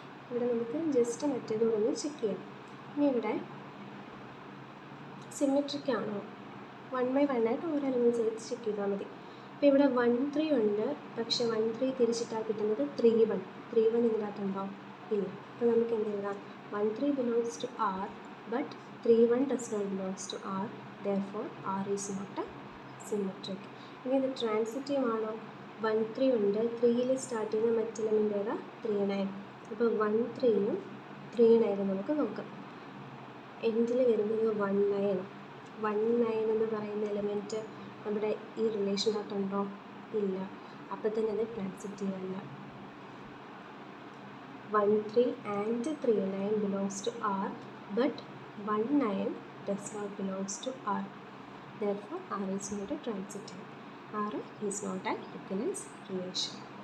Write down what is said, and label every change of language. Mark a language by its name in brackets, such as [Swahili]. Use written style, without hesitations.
[Malayalam] ഇവിടെ നമുക്ക് just method ഒന്ന് ചെക്ക് ചെയ്യാം. ഇനി ഇവിടെ സിമെട്രിക് ആണോ 1/1 ആയിട്ട് ഓരോ എലിമെൻറ്റ്സ് എടുത്ത് ചെക്ക് ചെയ്താൽ മതി. അപ്പോൾ ഇവിടെ 1 3 ഉണ്ട്, പക്ഷേ 1 3 തിരിച്ചിട്ടാൽ കിട്ടുന്നത് 3 1. 3 1 ഇതിനകത്തുണ്ടോ? ഇല്ല. അപ്പോൾ നമുക്ക് എന്ത് എഴുതാം? [English] 1 3 belongs to R, but 3 1 does not belongs to R. Therefore, R is not a symmetric. [Malayalam] ഇനി ഇത് ട്രാൻസിറ്റീവ് ആണോ? 1 3 ഉണ്ട്, 3ൽ സ്റ്റാർട്ട് ചെയ്യുന്ന മറ്റ് എലിമെൻ്റ് ഏതാ? 3 9. അപ്പോൾ 1 3യും 3 9 നമുക്ക് നോക്കാം. എൻഡിൽ വരുന്നത് 1 9. 1 9 എന്ന് പറയുന്ന എലിമെൻറ്റ് നമ്മുടെ ഈ റിലേഷനകത്തുണ്ടോ? ഇല്ല. അപ്പോൾ തന്നെ അത് ട്രാൻസിറ്റീവ് അല്ല. [English] 1 3 and 3 9 belongs to R, but 1 9 does not belongs to R. Therefore, R is not a transitive. R is not an equivalence relation.